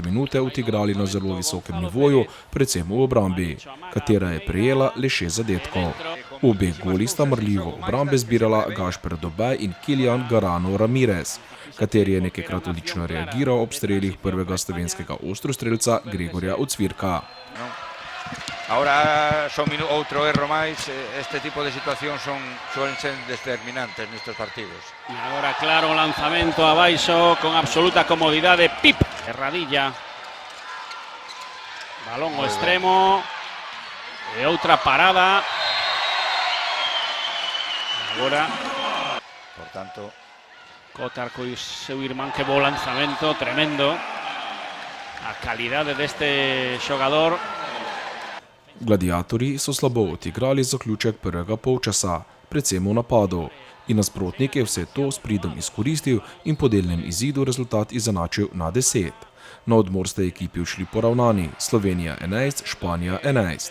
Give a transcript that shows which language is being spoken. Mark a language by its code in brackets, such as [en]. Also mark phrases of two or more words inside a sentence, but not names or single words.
[sl] minute odigrali na zelo visokem nivoju, predvsem v obrambi, katera je prejela le 6 zadetkov. Obe goli sta marljivo obrambe zbirala Gašper Dobaj in Kilian Garano Ramirez, kateri je nekajkrat odlično reagiral ob strelih prvega slovenskega ostrostrelca Gregorja Ocvirka. [es] Ahora son otro error más, este tipo de situación suelen ser determinantes en estos partidos. Y ahora claro lanzamiento a Baiso con absoluta comodidad de Pip. Herradilla. [gl] Balón o extremo. E outra parada. Agora. Por tanto. Cotar con seu irmán, que bo lanzamento, tremendo. A calidade deste xogador. [sl] Gladiatorji so slabo odigrali zaključek prvega polčasa, predvsem v napadu, in nasprotnik je vse to s pridom izkoristil in po delnem izidu rezultat izenačil na 10. Na odmor sta ekipi ušli poravnani, Slovenija 11, Španija 11.